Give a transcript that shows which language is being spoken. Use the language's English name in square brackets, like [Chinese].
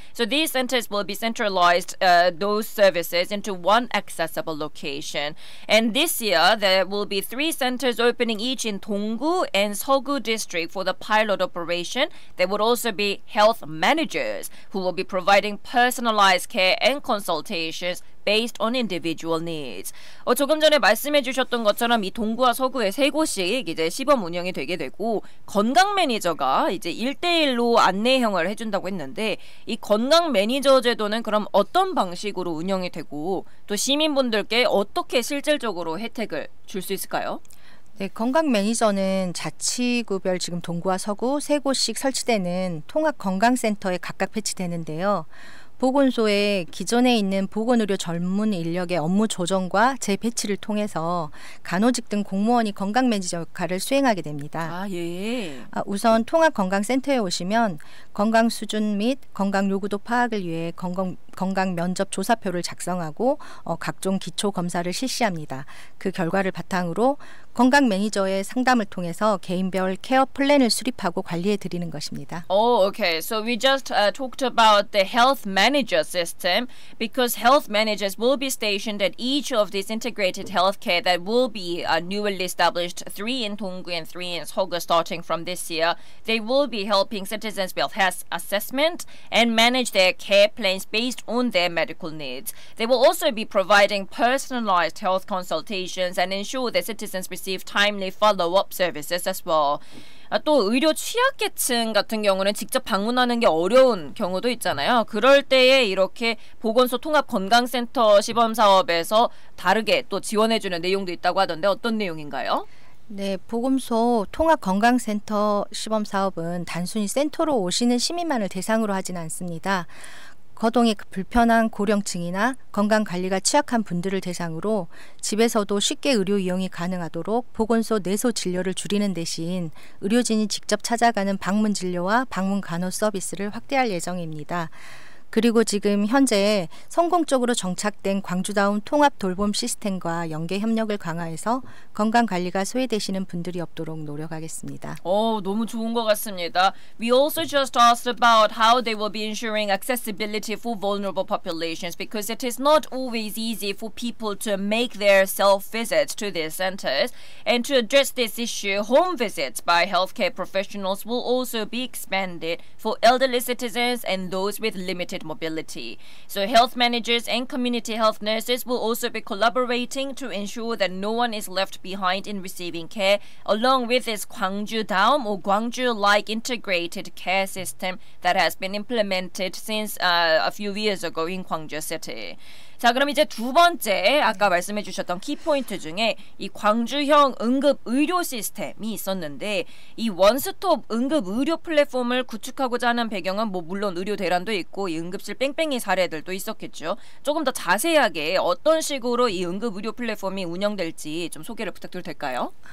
[English] So these centers will be centralized those services into one accessible location. And this year there will be 3 centers opening each in Donggu and Seogu district for the pilot operation. There would also be health managers who will be providing personalized care and consultations based on individual needs. [Korean] 조금 전에 말씀해 주셨던 것처럼 이 동구와 서구의 3곳씩 이제 시범 운영이 되게 되고, 건강 매니저가 이제 1대1로 안내형을 해준다고 했는데, 이 건강 매니저 제도는 그럼 어떤 방식으로 운영이 되고, 또 시민분들께 어떻게 실질적으로 혜택을 줄 수 있을까요? 네, 건강 매니저는 자치구별 지금 동구와 서구 3곳씩 설치되는 통합 건강센터에 각각 배치되는데요. 보건소에 기존에 있는 보건의료 전문 인력의 업무 조정과 재배치를 통해서 간호직 등 공무원이 건강 매니저 역할을 수행하게 됩니다. 우선 통합 건강센터에 오시면 건강 수준 및 건강 요구도 파악을 위해 건강 면접 조사표를 작성하고 각종 기초 검사를 실시합니다. 그 결과를 바탕으로 건강 매니저의 상담을 통해서 개인별 케어 플랜을 수립하고 관리해 드리는 것입니다. [English] Oh, okay. So we just talked about the health manager system, because health managers will be stationed at each of these integrated healthcare that will be newly established, 3 in Donggu and 3 in Seogu starting from this year. They will be helping citizens with health assessment and manage their care plans based on their medical needs. They will also be providing personalized health consultations and ensure that citizens receive timely follow-up services as well. [Korean] 또 의료 취약계층 같은 경우는 직접 방문하는 게 어려운 경우도 있잖아요. 그럴 때에 이렇게 보건소 통합 건강센터 시범 사업에서 다르게 또 지원해주는 내용도 있다고 하던데 어떤 내용인가요? 네, 보건소 통합 건강센터 시범 사업은 단순히 센터로 오시는 시민만을 대상으로 하진 않습니다. 거동이 불편한 고령층이나 건강관리가 취약한 분들을 대상으로 집에서도 쉽게 의료 이용이 가능하도록 보건소 내소 진료를 줄이는 대신 의료진이 직접 찾아가는 방문 진료와 방문 간호 서비스를 확대할 예정입니다. 그리고 지금 현재 성공적으로 정착된 광주다운 통합 돌봄 시스템과 연계 협력을 강화해서 건강관리가 소외되시는 분들이 없도록 노력하겠습니다. 너무 좋은 것 같습니다. [English] We also just asked about how they will be ensuring accessibility for vulnerable populations, because it is not always easy for people to make their self-visits to these centers. And to address this issue, home visits by healthcare professionals will also be expanded for elderly citizens and those with limited mobility. So health managers and community health nurses will also be collaborating to ensure that no one is left behind in receiving care, along with this Gwangju-daum or Gwangju-like integrated care system that has been implemented since a few years ago in Gwangju City. [Korean] 자, 그럼 이제 두 번째 아까 말씀해 주셨던 키포인트 중에 이 광주형 응급 의료 시스템이 있었는데, 이 원스톱 응급 의료 플랫폼을 구축하고자 하는 배경은 뭐 물론 의료 대란도 있고 이 응급실 뺑뺑이 사례들도 있었겠죠. 조금 더 자세하게 어떤 식으로 이 응급 의료 플랫폼이 운영될지 좀 소개를 부탁드려도 될까요?